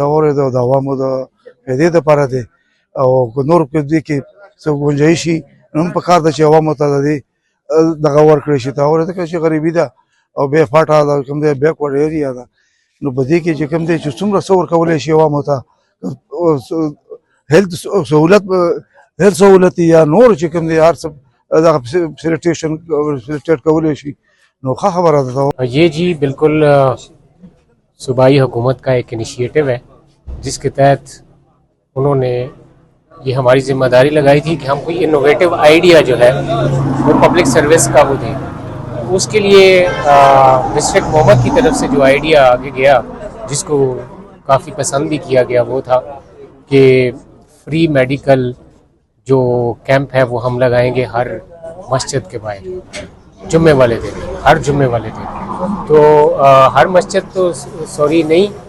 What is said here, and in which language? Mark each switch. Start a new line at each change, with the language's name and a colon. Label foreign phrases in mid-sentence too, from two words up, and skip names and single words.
Pashto: اورېده او د عوامو د فایدې دپاره دی او که نور په دې کې څه ګنجایش شي نو هم پکار ده چې عوامو ته د دې دغه ورکړی شي ته اورېده که چې غریبي ده او بې فاټه ده کوم دی
English: backward area
Pashto: ده نو په دې کې چې کوم دی چې څومره څه ورکولی شي عوامو ته هیلث سهولت یا نور چې کوم دی هر څه دغه فیسیلیټیټ کولی شي نو ښه خبره ده
Urdu: یہ جی بالکل صوبائی حکومت کا ایک انیشیٹو ہے جس کے تحت انہوں نے یہ ہماری ذمہ داری لگائی تھی کہ ہم کوئی
English: innovative idea
Urdu: جو ہے وہ
English: public service
Urdu: کا وہ دیں اس کے لیے ڈسٹرکٹ محمد کی طرف سے جو آئیڈیا آگے گیا جس کو کافی پسند بھی کیا گیا وہ تھا کہ
English: free medical
Urdu: جو کیمپ ہے وہ ہم لگائیں گے ہر مسجد کے باہر جمعے والے دن ہر جمعے والے دن تو ہر مسجد تو سوری نہیں